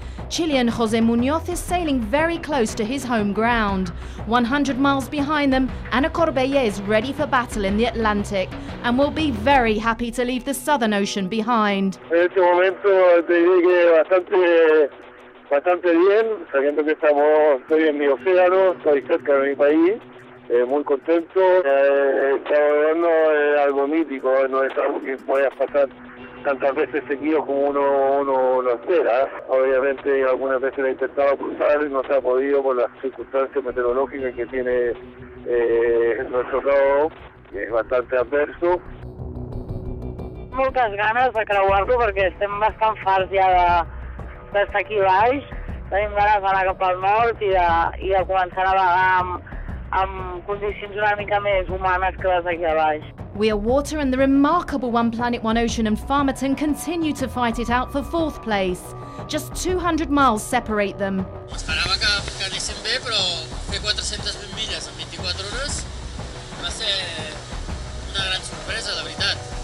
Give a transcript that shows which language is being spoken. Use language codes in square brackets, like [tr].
[en] Chilean Jose Munoz is sailing very close to his home ground. 100 miles behind them, Ana Corbella is ready for battle in the Atlantic and will be very happy to leave the Southern Ocean behind. [es] En este momento te diré que bastante bien, sabiendo que estoy en mi océano, estoy cerca de mi país, muy contento. No es algo mítico, no es algo que pueda pasar tantas veces seguido como uno lo espera. Obviamente algunas veces he intentado cruzar y no se ha podido por las circunstancias meteorológicas que tiene nuestro lado, que es bastante adverso. [ca] Moltes ganes de creuar-lo perquè estem bastant farts ja d'estar aquí baix. Tenim ganes d'anar cap al nord i de començar a navegar amb condicions una mica més humanes que les d'aquí a baix. [en] We Are Water and the remarkable One Planet, One Ocean and Farmerton continue to fight it out for 4th place. Just 200 miles separate them. [ca] Esperava que anéssim bé, però fer 420 milles en 24 hores va ser una gran sorpresa, la veritat.